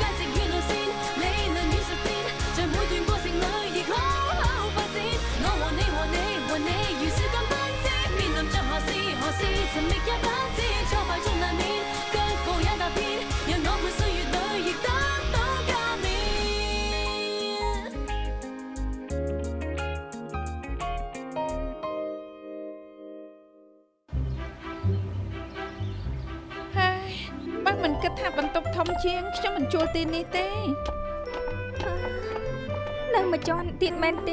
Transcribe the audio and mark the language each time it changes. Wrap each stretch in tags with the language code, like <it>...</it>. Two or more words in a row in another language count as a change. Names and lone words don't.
<yue>值與路線未能與實踐，在每段過程裏亦好好發展，我和你如樹幹分枝，面臨着何事尋覓也不知，挫敗中難免，腳步也踏遍，讓我們歲月裏亦得到加冕。</yue> <km>ហើយបើមិនគិតថាបន្ទប់ធំជាងខ្ញុំមិនជួលទីនេះទេ នៅមួយជាន់ទៀតមែនទេ</km>